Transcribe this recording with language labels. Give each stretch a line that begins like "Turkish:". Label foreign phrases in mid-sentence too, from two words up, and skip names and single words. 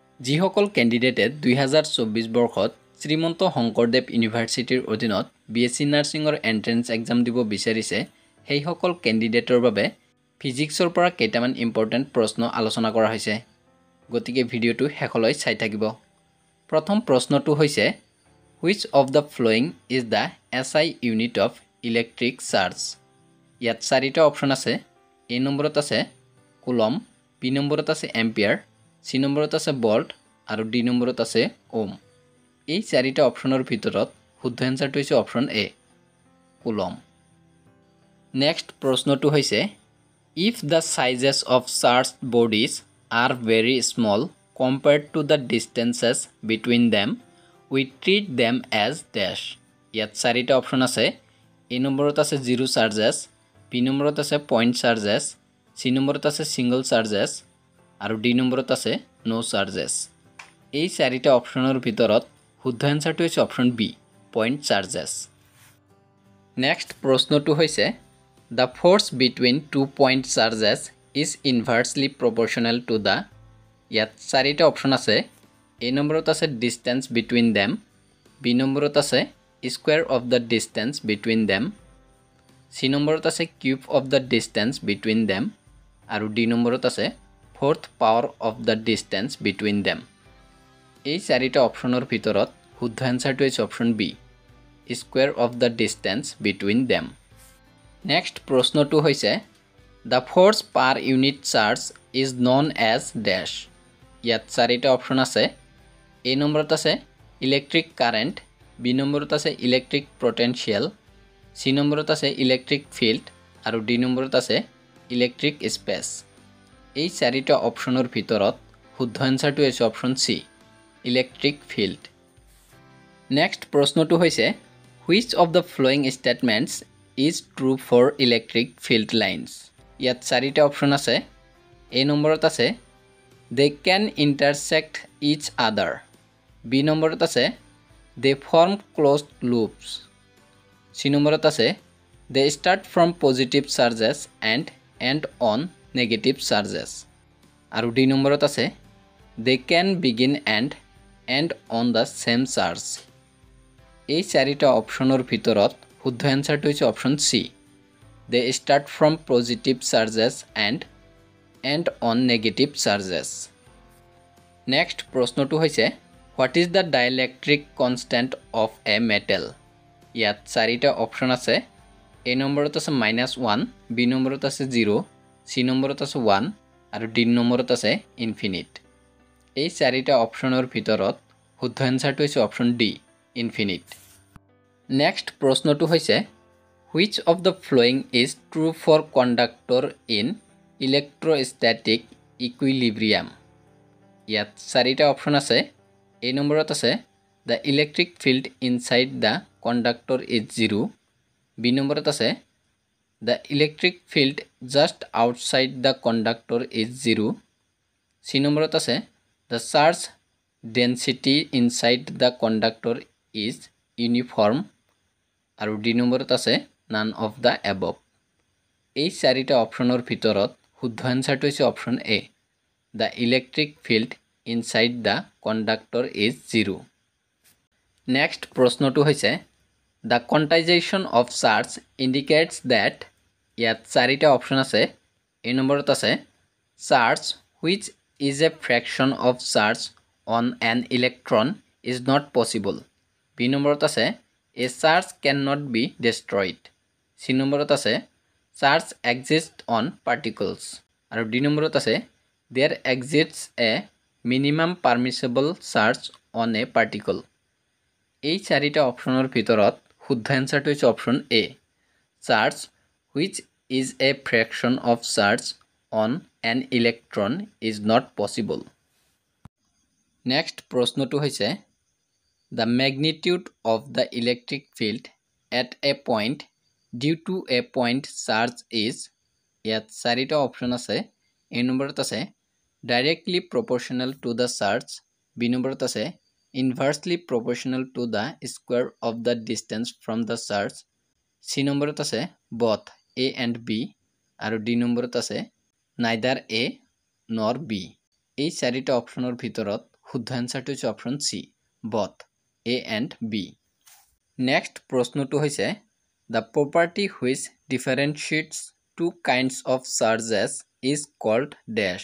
Assamese: যিসকল কেণ্ডিডেটে 2024 বৰ্ষত শ্ৰীমন্ত শংকৰদেৱ ইউনিভাৰ্চিটিৰ অধীনত বিএছচি নাৰ্ছিঙৰ
English: entrance exam
Assamese: দিব বিচাৰিছে সেইসকল কেণ্ডিডেটৰ বাবে ফিজিক্সৰ পৰা কেইটামান ইম্পৰ্টেণ্ট প্ৰশ্ন আলোচনা কৰা হৈছে গতিকে ভিডিঅ'টো শেষলৈ চাই থাকিব প্ৰথম প্ৰশ্নটো হৈছে
English: which of the following is the SI unit of electric charge
Assamese: ইয়াত চাৰিটা অপচন আছে এ নম্বৰত আছে কুলম বি নম্বৰত আছে এম্পিয়াৰ সি নম্বৰত আছে ভোল্ট আৰু ডি নম্বৰত আছে ওম এই চাৰিটা অপচনৰ ভিতৰত শুদ্ধ এনসাৰটো হৈছে অপচন এ কুলম নেক্সট প্ৰশ্নটো হৈছে
English: if the sizes of charged bodies are very small compared to the distances between them we treat them as dash
Assamese: ইয়াত চাৰিটা অপচন আছে এ নম্বৰত আছে
English: zero charges
Assamese: বি নম্বৰত আছে
English: point charges
Assamese: সি নম্বৰত আছে
English: single charges
Assamese: আৰু ডি নম্বৰত আছে
English: no charges
Assamese: এই চাৰিটা অপচনৰ ভিতৰত শুদ্ধ এনসাৰটো হৈছে অপচন বি
English: point charges
Assamese: নেক্সট প্ৰশ্নটো হৈছে
English: the force between 2 point charges is inversely proportional to the
Assamese: ইয়াত চাৰিটা অপচন আছে এ নম্বৰত আছে
English: distance between them
Assamese: বি নম্বৰত আছে
English: square of the distance between them
Assamese: সি নম্বৰত আছে
English: cube of the distance between them
Assamese: আৰু ডি নম্বৰত আছে
English: fourth power of the distance between them
Assamese: এই চাৰিটা অপচনৰ ভিতৰত শুদ্ধ এনসাৰটো হৈছে অপচন বি
English: square of the distance between them
Assamese: নেক্সট প্ৰশ্নটো হৈছে
English: the force per unit charge is known as dash
Assamese: ইয়াত চাৰিটা অপচন আছে এ নম্বৰত আছে
English: electric current
Assamese: বি নম্বৰত আছে
English: electric potential
Assamese: সি নম্বৰত আছে
English: electric field
Assamese: আৰু ডি নম্বৰত আছে
English: electric space
Assamese: এই চাৰিটা অপচনৰ ভিতৰত শুদ্ধ এনসাৰটো হৈছে অপচন সি
English: electric field
Assamese: নেক্সট প্ৰশ্নটো হৈছে
English: which of the following statements is true for electric field lines
Assamese: ইয়াত চাৰিটা অপচন আছে এ নম্বৰত আছে
English: they can intersect each other
Assamese: বি নম্বৰত আছে
English: they form closed loops
Assamese: সি নম্বৰত আছে
English: they start from positive charges and end on negative charges
Assamese: আৰু ডি নম্বৰত আছে
English: they can begin and end on the same charge
Assamese: এই চাৰিটা অপচনৰ ভিতৰত শুদ্ধ এনসাৰটো হৈছে অপচন সি
English: they start from positive charges and end on negative charges next
Assamese: প্ৰশ্নটো হৈছে
English: what is the dielectric constant of a metal
Assamese: ইয়াত চাৰিটা অপচন আছে এ নম্বৰত আছে -1 বি নম্বৰত আছে 0 সি নম্বৰত আছে 1 আৰু ডি নম্বৰত আছে ইনফিনিট এই চাৰিটা অপচনৰ ভিতৰত শুদ্ধ এনসাৰটো হৈছে অপচন ডি
English: infinite next
Assamese: প্ৰশ্নটো হৈছে
English: which of the following is true for conductor in electrostatic equilibrium
Assamese: ইয়াত চাৰিটা অপচন আছে এ নম্বৰত আছে
English: the electric field inside the conductor is 0
Assamese: বি নম্বৰত আছে
English: the electric field just outside the conductor is 0
Assamese: সি নম্বৰত আছে
English: the charge density inside the conductor is uniform
Assamese: আৰু ডি নম্বৰত আছে
English: none of the above
Assamese: এই চাৰিটা অপচনৰ ভিতৰত শুদ্ধ এনসাৰটো হৈছে অপচন এ
English: the electric field inside the conductor is 0 next
Assamese: প্ৰশ্নটো হৈছে
English: the quantization of charge indicates that
Assamese: ইয়াত চাৰিটা অপচন আছে এ নম্বৰত আছে
English: charge which is a fraction of charge on an electron is not possible
Assamese: বি নম্বৰত আছে
English: a charge cannot be destroyed
Assamese: সি নম্বৰত আছে
English: charge exists on particles
Assamese: আৰু ডি নম্বৰত আছে
English: there exists a minimum permissible charge on a particle
Assamese: এই চাৰিটা অপচনৰ ভিতৰত শুদ্ধ এনসাৰটো হৈছে অপচন এ
English: charge which is a fraction of charge on an electron is not possible next
Assamese: প্ৰশ্নটো হৈছে
English: the magnitude of the electric field at a point due to a point charge is
Assamese: ইয়াত চাৰিটা অপচন আছে এ নম্বৰত আছে
English: directly proportional to the charge
Assamese: বি নম্বৰত আছে
English: inversely proportional to the square of the distance from the charge
Assamese: সি নম্বৰত আছে
English: both a and b
Assamese: আৰু ডি নম্বৰত আছে
English: neither a nor b
Assamese: এই চাৰিটা অপচনৰ ভিতৰত শুদ্ধ এনসাৰটো
English: হৈছে option C both A and B next
Assamese: প্ৰশ্নটো হৈছে
English: the property which differentiates two kinds of charges is called dash